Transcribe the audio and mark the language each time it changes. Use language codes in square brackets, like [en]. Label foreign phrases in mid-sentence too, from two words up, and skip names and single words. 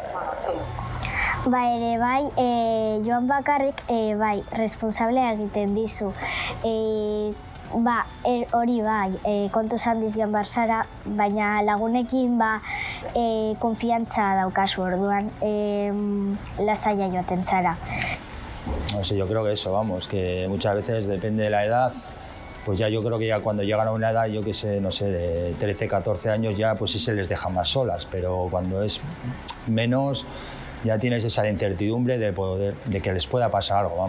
[eu] Joan bakarrik responsablea egiten dizu. Hori kontuz handiz joan barzara, baina lagunekin konfiantza daukazu orduan lasaia joaten zara. [es] No sé, yo creo que eso, que muchas veces depende de la edad, pues ya yo creo que ya cuando llegan a una edad, yo qué sé, no sé, de 13, 14 años ya pues sí se les deja más solas, pero cuando es menos ya tienes esa incertidumbre de que les pueda pasar algo,